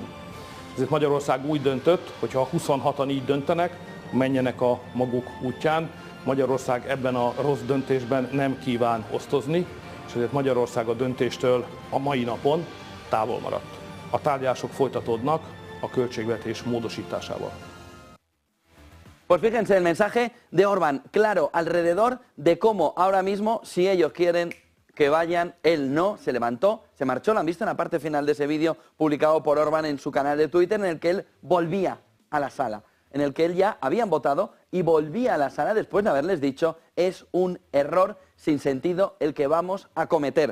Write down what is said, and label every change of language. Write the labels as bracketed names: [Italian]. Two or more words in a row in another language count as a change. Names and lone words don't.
[Hungarian] Ezért Magyarország úgy döntött, hogy ha 26-an így döntenek, menjenek a maguk útján. Magyarország ebben a rossz döntésben nem kíván osztozni, és ezért Magyarország a döntéstől a mai napon távol maradt. A tárgyalások folytatódnak a költségvetés módosításával. [Spanish] Pues fíjense el mensaje de Orbán, claro, alrededor de cómo ahora mismo, si ellos quieren que vayan, él no, se levantó, se marchó. Lo han visto en la parte final de ese vídeo publicado por Orbán en su canal de Twitter, en el que él volvía a la sala, en el que él ya habían votado y volvía a la sala después de haberles dicho es un error sin sentido el que vamos a cometer.